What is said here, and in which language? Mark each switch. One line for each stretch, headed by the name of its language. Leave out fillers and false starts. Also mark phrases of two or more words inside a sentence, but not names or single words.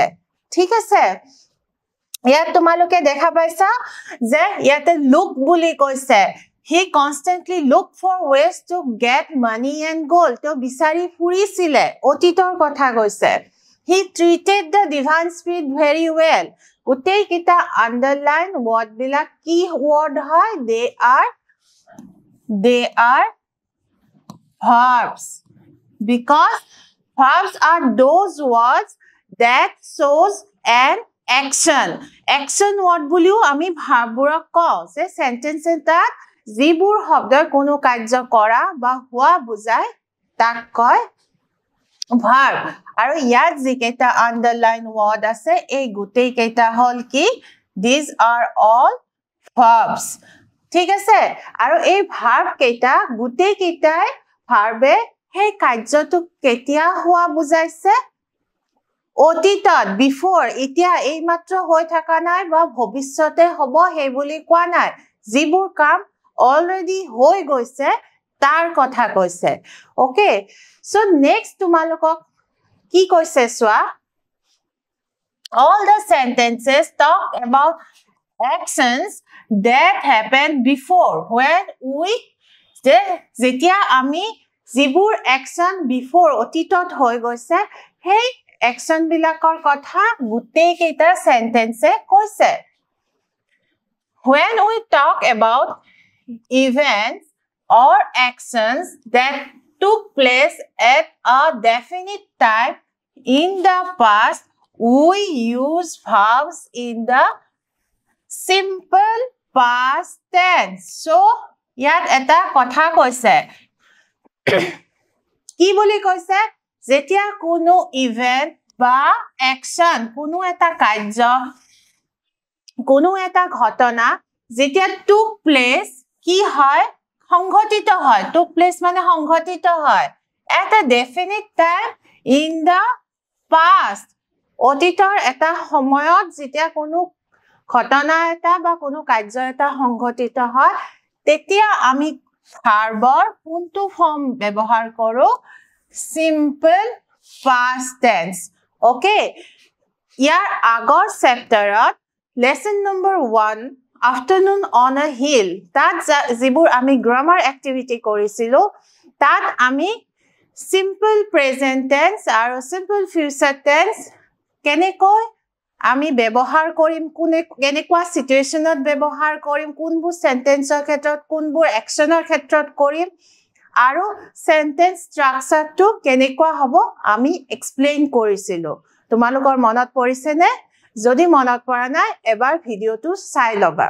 Assamese: ঠিক আছে? ইয়াত তোমালোকে দেখা পাইছা যে ইয়াতে look বুলি কৈছে.
English: He constantly looked for ways to get money and gold.
Assamese: তো বিচাৰি ফুৰিছিলে, অতীতৰ কথা কৈছে.
English: He treated the divine spirit very well.
Assamese: গোটেই কিটা
English: underline word
Assamese: বিলাক কি word হয়?
English: They are verbs. Because verbs are those words that shows an action. Action word
Assamese: বুলিও আমি ভাৰবোৰক কওঁ যে sentence এটাত যিবোৰ শব্দৰ কোনো কাৰ্য কৰা বা হোৱা বুজায় তাক কয় verb. আৰু ইয়াত যিকেইটা
English: underline word
Assamese: আছে এই গোটেই কেইটা হল কি?
English: These are all verbs.
Assamese: ঠিক আছে? আৰু এই verb কেইটা গোটেই কেইটাই verbe সেই কাৰ্যটো কেতিয়া হোৱা বুজাইছে? অতীতত, before, এতিয়া এই মাত্ৰ হৈ থকা নাই বা ভৱিষ্যতে হ'ব সেই বুলি কোৱা নাই. যিবোৰ কাম already হৈ গৈছে তাৰ কথা কৈছে. Okay?
English: So next
Assamese: তোমালোকক কি কৈছে চোৱা?
English: All the sentences talk about actions that happened before. When we
Assamese: যেতিয়া আমি যিবোৰ
English: action before
Assamese: অতীতত হৈ গৈছে সেই action বিলাকৰ কথা গোটেই কেইটা sentence কৈছে.
English: When we talk about events or actions that took place at a definite time in the past, we use verbs in the simple past tense. So,
Assamese: ইয়াত এটা কথা কৈছে কি বুলি কৈছে যেতিয়া কোনো ইভেন্ট বা অ্যাকশন কোনো এটা কাৰ্য কোনো এটা ঘটনা যেতিয়া
English: took place
Assamese: কি হয় সংঘটিত হয়
English: took place
Assamese: মানে সংঘটিত হয়
English: at a definite time in the past
Assamese: অতীতৰ এটা সময়ত যেতিয়া কোনো ঘটনা এটা বা কোনো কাৰ্য এটা সংঘটিত হয় তেতিয়া আমি ভাৰ্বৰ কোনটো ফৰ্ম ব্যৱহাৰ কৰো
English: simple past tense okay
Assamese: ইয়াৰ আগৰ চেপ্টাৰত
English: lesson number 1 afternoon on a hill
Assamese: তাত যিবোৰ আমি
English: grammar activity
Assamese: কৰিছিলো তাত আমি
English: simple present tense
Assamese: আৰু
English: simple future tense
Assamese: কেনেকৈ আমি ব্যৱহাৰ কৰিম কেনেকুৱা সিচুৱেচনত ব্যৱহাৰ কৰিম কোনবোৰ সেন্টেন্সৰ ক্ষেত্ৰত কোনবোৰ অ্যাকশনৰ ক্ষেত্ৰত কৰিম আৰু
English: sentence structure
Assamese: কেনেকুৱা হ'ব আমি এক্সপ্লেইন কৰিছিলো তোমালোকৰ মনত পৰিছে নে যদি মনত পৰা নাই এবাৰ ভিডিওটো চাই লবা